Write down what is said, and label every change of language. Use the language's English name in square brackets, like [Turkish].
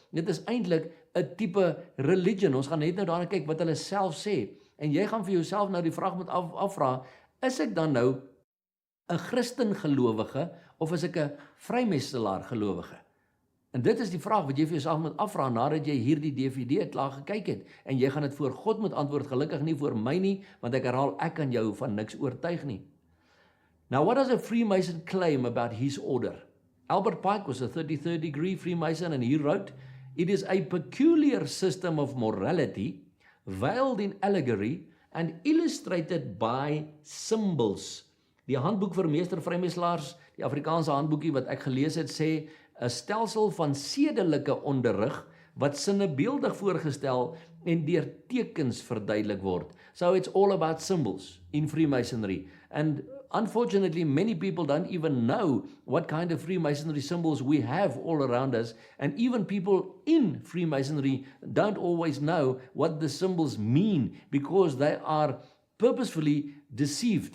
[Afrikaans] Dit is eintlik 'n tipe religion. Ons gaan net nou daarna kyk wat hulle self sê. En jy gaan vir jouself nou die vraag moet afvra, is ek dan nou 'n Christen gelowige of is ek 'n vrymestelaar gelowige? En dit is die vraag wat jy vir jouself moet afvra nadat jy hierdie DVD klaar gekyk het. En jy gaan dit voor God moet antwoord, gelukkig nie voor my nie, want ek herhaal, ek kan jou van niks oortuig nie. [English] Now, what does a Freemason claim about his order? Albert Pike was a 33rd degree Freemason, and he wrote, "It is a peculiar system of morality, veiled in allegory and illustrated by symbols." [Afrikaans] Die handboek vir meester-vrymestelaars, die Afrikaanse handboekie wat ek gelees het, sê 'n stelsel van sedelike onderrig wat sinnebeeldig voorgestel en deur tekens verduidelik word. [English] So it's all about symbols in Freemasonry. And unfortunately, many people don't even know what kind of Freemasonry symbols we have all around us. And even people in Freemasonry don't always know what the symbols mean because they are purposefully deceived.